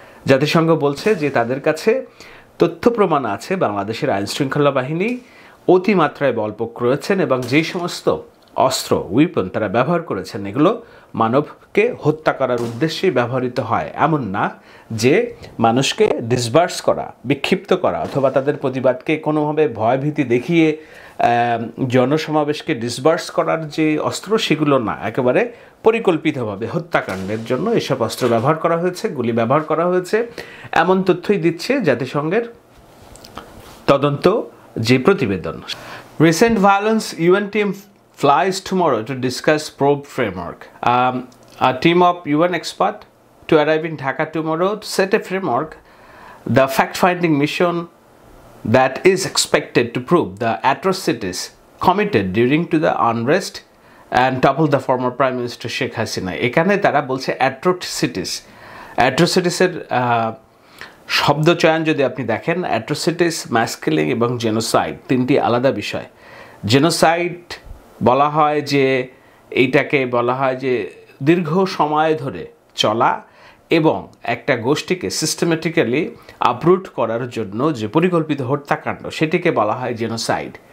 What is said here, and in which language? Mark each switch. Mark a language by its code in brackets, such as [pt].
[bn] জাতিসংঘ বলছে যে তাদের কাছে তথ্য প্রমাণ আছে বাংলাদেশের আইনশৃঙ্খলা বাহিনী অতিমাত্রায় বলপ্রয়োগ করেছেন এবং যেই সমস্ত অস্ত্র উইপন তারা ব্যবহার করেছেন এগুলো মানবকে হত্যা করার উদ্দেশ্যেই ব্যবহৃত হয়, এমন না যে মানুষকে ডিসবার্স করা, বিক্ষিপ্ত করা অথবা তাদের প্রতিবাদকে কোনোভাবে ভয়ভীতি দেখিয়ে জনসমাবেশকে ডিসবার্স করার যে অস্ত্র সেগুলো না, একেবারে পরিকল্পিতভাবে হত্যাকাণ্ডের জন্য এসব অস্ত্র ব্যবহার করা হয়েছে, গুলি ব্যবহার করা হয়েছে, এমন তথ্যই দিচ্ছে জাতিসংঘের তদন্ত যে প্রতিবেদন। [en] Recent violence, UN team flies tomorrow to discuss probe framework. A team of UN experts to arrive in Dhaka tomorrow to set a framework, the fact-finding mission that is expected to prove the atrocities committed during to the unrest and topple the former Prime Minister Sheikh Hasina. [bn] এখানে তারা বলছে atrocities. Atrocitiesের শব্দ চয়ন যদি আপনি দেখেন, atrocities, mass killing এবং genocide তিনটি আলাদা বিষয়। জেনোসাইড বলা হয় যে এইটাকে বলা হয় যে দীর্ঘ সময় ধরে চলা এবং একটা গোষ্ঠীকে সিস্টেমেটিক্যালি আপরুট করার জন্য যে পরিকল্পিত হত্যাকাণ্ড সেটিকে বলা হয় জেনোসাইড।